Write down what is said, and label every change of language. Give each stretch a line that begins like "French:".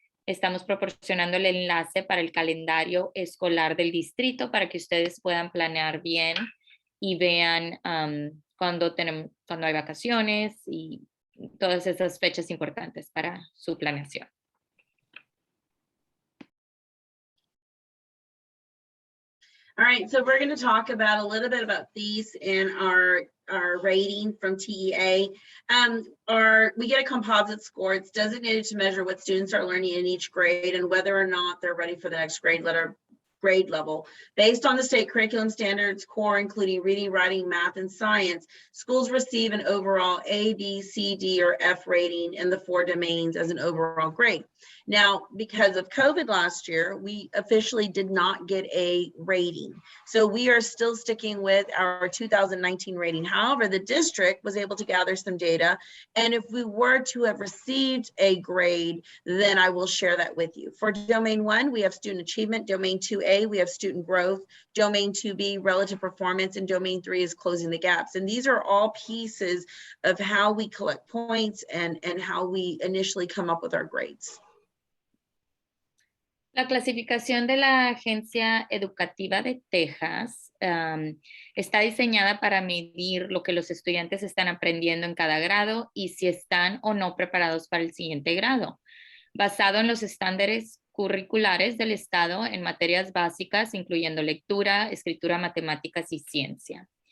Spanish: Estamos proporcionando el enlace para el calendario escolar del distrito para que ustedes puedan planear bien y vean cuando hay vacaciones y todas esas fechas importantes para su planeación.
English: All right, so we're going to talk about a little bit about these and our rating from TEA. We get a composite score. It's designated to measure what students are learning in each grade and whether or not they're ready for the next grade level. Based on the state curriculum standards core, including reading, writing, math, and science, schools receive an overall A, B, C, D, or F rating in the 4 domains as an overall grade. Now, because of COVID last year, we officially did not get a rating. So we are still sticking with our 2019 rating. However, the district was able to gather some data. And if we were to have received a grade, then I will share that with you. For domain 1, we have student achievement. Domain 2A, we have student growth. Domain 2B, relative performance. And domain 3 is closing the gaps. And these are all pieces of how we collect points and how we initially come up with our grades.
Spanish: La clasificación de la Agencia Educativa de Texas está diseñada para medir lo que los estudiantes están aprendiendo en cada grado y si están o no preparados para el siguiente grado, basado en los estándares curriculares del Estado en materias básicas, incluyendo lectura, escritura, matemáticas y ciencia.